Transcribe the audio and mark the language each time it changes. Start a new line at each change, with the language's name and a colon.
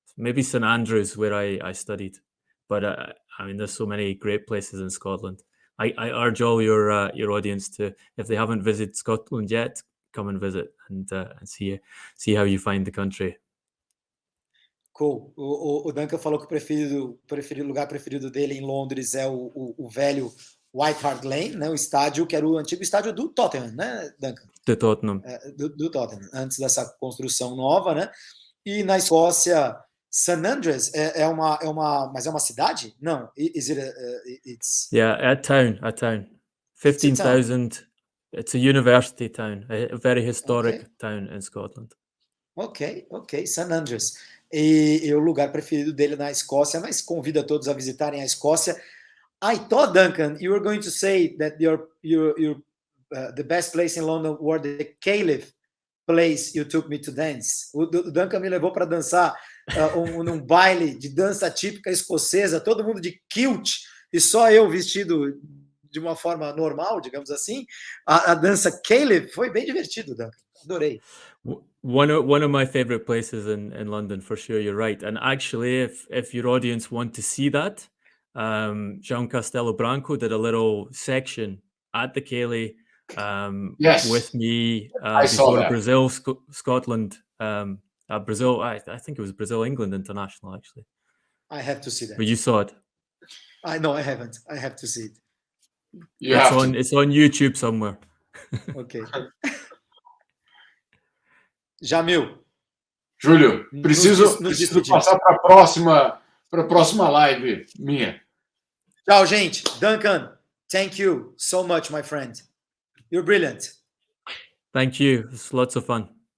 English: Maybe St Andrews, where I studied. But I mean, there's so many great places in Scotland. I urge all your audience to, if they haven't visited Scotland yet, come and visit and see how you find the country. Cool.
Portuguese: O Duncan falou que o lugar preferido dele em Londres é o velho White Hart Lane, né? O estádio que era o antigo estádio do Tottenham, né, Duncan? Do Tottenham. Do Tottenham, antes dessa construção nova, né? E na Escócia, St Andrews mas é uma cidade? Não.
English: Is it it's a town. 15,000. It's a university town, a very historic town in Scotland. Ok, St Andrews.
Portuguese: E o lugar preferido dele na Escócia, mas convida todos a visitarem a Escócia.
English: I thought, Duncan, you were going to say that the best place in London were the Caliph place you took me to dance.
Portuguese: O Duncan me levou para dançar num baile de dança típica escocesa, todo mundo de kilt, e só eu vestido de uma forma normal, digamos assim. A dança Caliph foi bem divertido, Duncan. Adorei.
English: One of my favorite places in London, for sure. You're right. And actually, if your audience want to see that, João Castelo Branco did a little section at the Cayley with me before Brazil, Scotland, Brazil. I think it was Brazil, England International, actually. I have to see that. But you saw it. No, I haven't. I have to see it. It's on YouTube somewhere. Okay. Jamil.
Portuguese: Júlio, preciso passar para a próxima live minha. Tchau, gente.
English: Duncan, thank you so much, my friend. You're brilliant. Thank you. It's lots of fun.